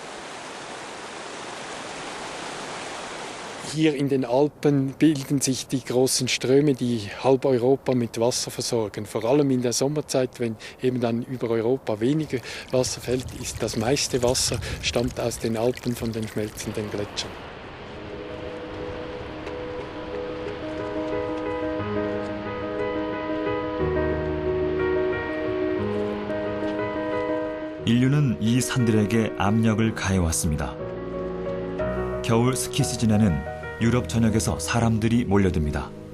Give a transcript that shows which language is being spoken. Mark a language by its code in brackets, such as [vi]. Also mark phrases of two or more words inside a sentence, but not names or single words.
[de] Hier in den Alpen bilden sich die großen Ströme, die halb Europa mit Wasser versorgen. Vor allem in der Sommerzeit, wenn eben dann über Europa weniger Wasser fällt, ist das meiste Wasser stammt aus den Alpen von den schmelzenden Gletschern. [ko] 인류는 이 산들에게 압력을 가해왔습니다. 겨울 스키 시즌에는 유럽 전역에서 사람들이 몰려듭니다.